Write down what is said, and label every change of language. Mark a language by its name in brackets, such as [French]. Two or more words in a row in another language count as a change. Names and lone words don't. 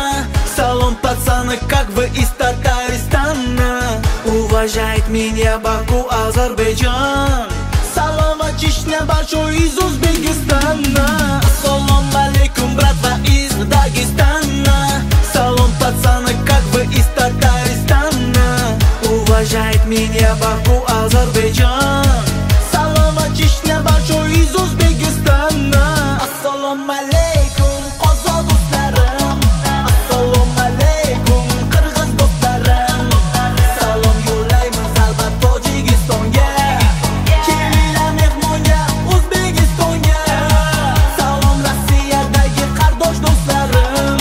[Russian] Салом пацаны, как вы из Татарстана. Уважает меня Баку, Азербайджан. Салом Чечня большой из Узбекистана. [Uzbek] Assalomu alaykum [Russian] bratva из Дагестана. Салом пацаны, как вы из Татарстана. Уважает меня Баку, Азербайджан. Салом Чечня большой из Узбекистана. [Uzbek] Assalomu alaykum qozoq do'stlarim. Assalomu alaykum qirg'iz do'stlarim. Salom yo'llaymiz albat Tojikistonga. Kelinglar mehmonga O'zbekistonga. Salom Rossiyadagi qardosh do'stlarim.